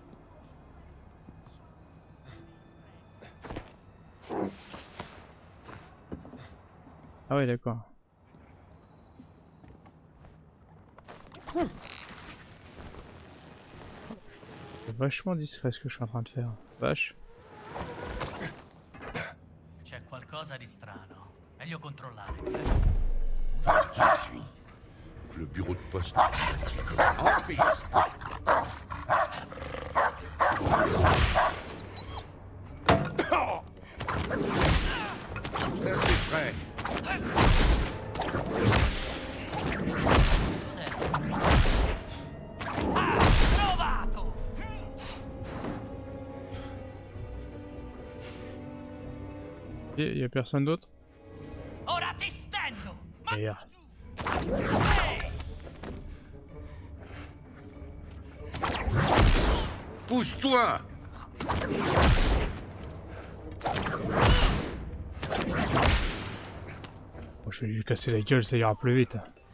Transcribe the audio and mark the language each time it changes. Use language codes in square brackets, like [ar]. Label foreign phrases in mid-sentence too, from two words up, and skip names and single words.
[fr] Ah ouais, d'accord. C'est vachement discret ce que je suis en train de faire. Vache. [it] C'è qualcosa di strano. Meglio controllare. [fr] Je suis le bureau de poste en piste. C'est prêt. [it] Cos'è? Ah, trovato! [fr] Et y a personne d'autre? [it] Ora ti stendo! [fr] Merde. Pousse-toi. Bon, je vais lui casser la gueule, ça ira plus vite.